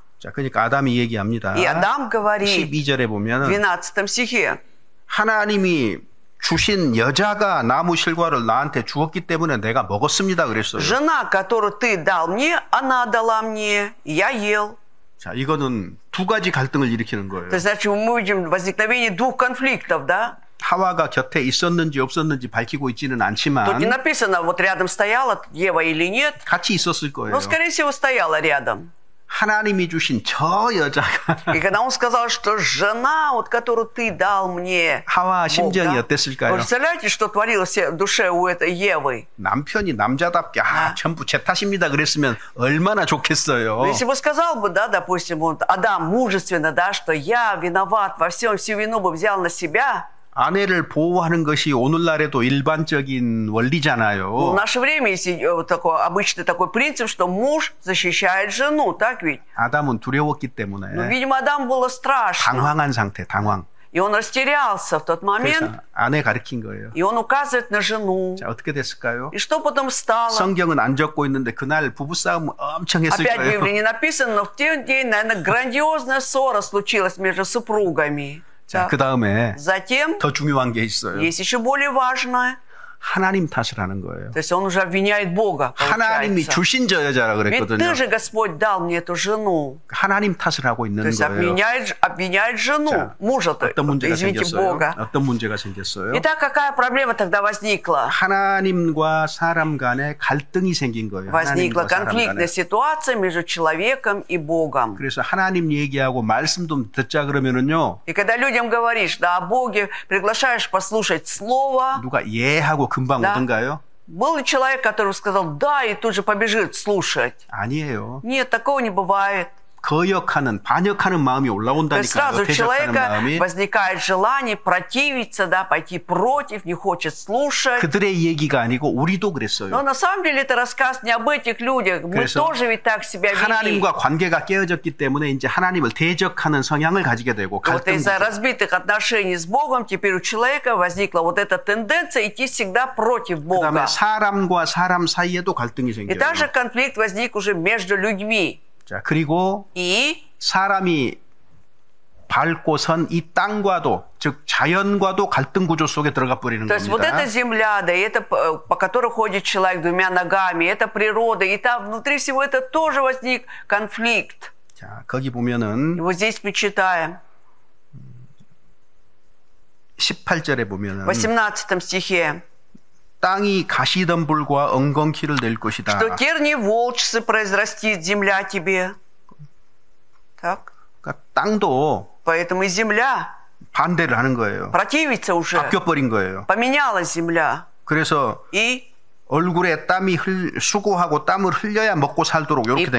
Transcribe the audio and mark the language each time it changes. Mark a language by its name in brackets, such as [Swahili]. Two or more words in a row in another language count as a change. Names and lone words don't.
[Korean] 자, 그러니까 아담이 얘기합니다. [Russian] И Адам говорит [Korean] 12절에 [Russian] в [Korean] 보면 [Russian] 12 стихе, [Korean] 하나님이 주신 여자가 나무 실과를 나한테 주었기 때문에 내가 먹었습니다 그랬어요. [Russian] жена, которую ты дал мне, она дала мне, и я ел. [Korean] 자, 이거는 두 가지 갈등을 일으키는 거예요. [Russian] То есть, значит, мы видим возникновение двух конфликтов, да? [Korean] 하와가 곁에 있었는지 없었는지 밝히고 있지는 [Russian] Тут не [Korean] 않지만 [Russian] написано, вот рядом стояла Ева или нет, [Korean] 같이 있었을 거예요. [Russian] но, скорее всего, стояла рядом. [Korean] 하나님이 주신 저 여자가 [Russian] И когда он сказал, что жена, вот, которую ты дал мне, [Korean] 하와 [Russian] Бог, [Korean] 심정이 [Russian] да? [Korean] 어땠을까요? [Russian] Вы представляете, что творилось в душе у этой Евы? [Korean] 남편이 남자답게 전부 제 탓입니다 그랬으면 얼마나 좋겠어요. [Russian] Если бы сказал бы, да, допустим, вот Адам мужественно, да, что я виноват во всем, всю вину бы взял на себя. [Korean] 아내를 보호하는 것이 오늘날에도 일반적인 [Russian] В [Korean] 원리잖아요. [Russian] наше время есть такой, обычный такой принцип, что муж защищает жену, так ведь? [Korean] 아담은 두려웠기 [Russian] Но, [Korean] 때문에 [Russian] видимо, Адаму было страшно. [Korean] 당황한 상태, 당황. [Russian] И он растерялся в тот момент, [Korean] 그래서 아내 가르친 거예요. [Russian] и он указывает на жену. [Korean] 자, 어떻게 됐을까요? [Russian] И что потом стало? [Korean] 성경은 안 적고 있는데 그날 부부싸움 엄청 했을 [Russian] Опять в [Korean] 거예요. [Russian] Библии не написано, но в тот день, наверное, грандиозная ссора случилась между супругами. [Korean] 자, [Russian] Да. [Korean] 그 다음에 [Russian] Затем [Korean] 더 중요한 게 있어요. [Russian] есть еще более важное. [Korean] 하나님 탓을 하는 거예요. [Russian] То есть он уже обвиняет Бога, [Korean] 하나님이 [Russian] получается. [Korean] 주신 저 여자라 [Russian] Ведь [Korean] 그랬거든요. [Russian] ты же, Господь, дал мне эту жену. [Korean] 하나님 탓을 하고 [Russian] То [Korean] 있는 [Russian] есть [Korean] 거예요. [Russian] обвиняет жену, [Korean] 자, [Russian] мужа-то, [Korean] 어떤 문제가 [Russian] извините, [Korean] 생겼어요? [Russian] Бога. [Korean] 어떤 문제가 생겼어요? [Russian] Итак, какая проблема тогда возникла? [Korean] 하나님과 사람 간에 갈등이 생긴 거예요. [Russian] Возникла [Korean] 하나님과 사람 [Russian] конфликтная [Korean] 간에. [Russian] ситуация между человеком и Богом. [Korean] 그래서 하나님 얘기하고 말씀 좀 듣자 그러면은요. [Russian] И когда людям говоришь, да, о Боге, приглашаешь послушать Слово, [Korean] 누가 예하고 금방 [Russian] Да. [Korean] 오던가요? [Russian] был ли человек, который сказал «да» и тут же побежит слушать? [Korean] 아니에요. [Russian] Нет, такого не бывает. [Korean] 거역하는 반역하는 마음이 [Russian] То есть [Korean] 올라온다니까요. [Russian] сразу у [Korean] 대적하는 [Russian] человека [Korean] 마음이. [Russian] возникает желание противиться, да, пойти против, не хочет слушать. [Korean] 그들의 얘기가 아니고 우리도 [Russian] Но [Korean] 그랬어요. [Russian] на самом деле это рассказ не об этих людях. Мы [Korean] 그래서 [Russian] тоже ведь так себя вели. [Korean] 하나님과 관계가 깨어졌기 때문에 이제 하나님을 대적하는 성향을 가지게 되고 [Russian] Вот [Korean] 갈등. [Russian] из-за разбитых отношений с Богом теперь у человека возникла вот эта тенденция идти всегда против Бога. [Korean] 그다음에 사람과 사람 사이에도 갈등이 [Russian] И [Korean] 생겨요. [Russian] также конфликт возник уже между людьми. [Korean] 자, 그리고 [Russian] И [Korean] 사람이 밟고 선 이 땅과도 즉 자연과도 갈등 구조 속에 들어가 버리는 [Russian] то есть вот [Korean] 겁니다. [Russian] эта земля, да, и это по которой ходит человек двумя ногами, это природа, и там внутри всего это тоже возник конфликт. [Korean] 자, 거기 [Russian] И [Korean] 보면은 [Russian] вот здесь мы читаем, [Korean] 18절에 [Russian] в [Korean] 보면은 [Russian] 18 стихе, [Korean] 땅이 가시덤불과 엉겅퀴를 낼 것이다. [Russian] что терни волчцы произрастит земля тебе. Так? [Korean] 그러니까 땅도 [Russian] Поэтому и земля [Korean] 반대를 하는 거예요. [Russian] противится уже. [Korean] 바뀌어 버린 거예요. [Russian] Поменялась земля. [Korean] 그래서 [Russian] И [Korean] 얼굴에 땀이 수고하고 땀을 흘려야 먹고 살도록 이렇게 된